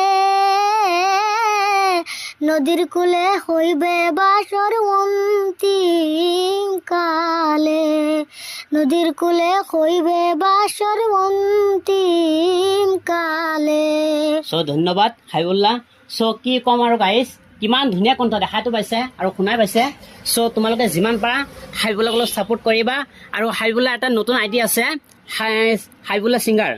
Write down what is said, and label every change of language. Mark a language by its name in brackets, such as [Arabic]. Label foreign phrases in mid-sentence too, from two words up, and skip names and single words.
[Bangla] নদীর কূলে হইবে বাসর অন্তিম কালে নদীর কূলে হইবে বাসর অন্তিম কালে। [Assamese] চ' ধন্যবাদ হাবিবুল্লা। চ' কি ক'ম আৰু গাইজ, কিমান ধুনীয়া কণ্ঠ দেখাটো পাইছে আৰু শুনাই পাইছে। চ' তোমালোকে যিমান পাৰা হাবিবুল্লাক অলপ ছাপোৰ্ট কৰিবা। আৰু হাবিবুল্লা এটা নতুন আইডি আছে, হাবিবুল্লা ছিংগাৰ।